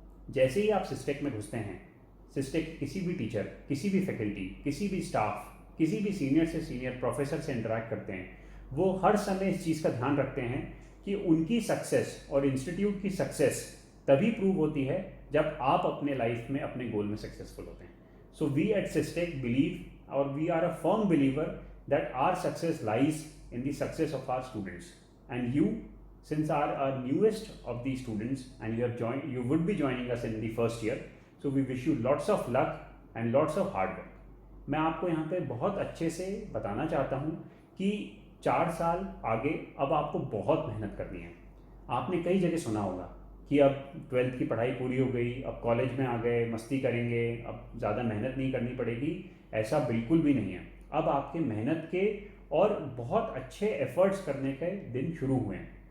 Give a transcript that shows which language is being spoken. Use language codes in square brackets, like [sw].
[hi] जैसे ही आप SysTech में घुसते हैं, SysTech किसी भी टीचर, किसी भी फैकल्टी, किसी भी स्टाफ, किसी भी सीनियर से सीनियर प्रोफेसर से इंटरेक्ट करते हैं, वो हर समय इस चीज़ का ध्यान रखते हैं कि उनकी सक्सेस और इंस्टीट्यूट की सक्सेस तभी प्रूव होती है जब आप अपने लाइफ में अपने गोल में सक्सेसफुल होते हैं। [en] So we at SysTech believe और we are a firm believer that our success lies in the success of our students, and you since our newest of these students, and you would be joining us in the first year, so we wish you lots of luck and lots of hard work. [hi] मैं आपको यहाँ पे बहुत अच्छे से बताना चाहता हूँ कि 4 साल आगे अब आपको बहुत मेहनत करनी है। आपने कई जगह सुना होगा कि अब 12th की पढ़ाई पूरी हो गई, अब कॉलेज में आ गए, मस्ती करेंगे, अब ज़्यादा मेहनत नहीं करनी पड़ेगी। ऐसा बिल्कुल भी नहीं है। अब आपके मेहनत के और बहुत अच्छे एफर्ट्स करने के दिन शुरू हुए हैं।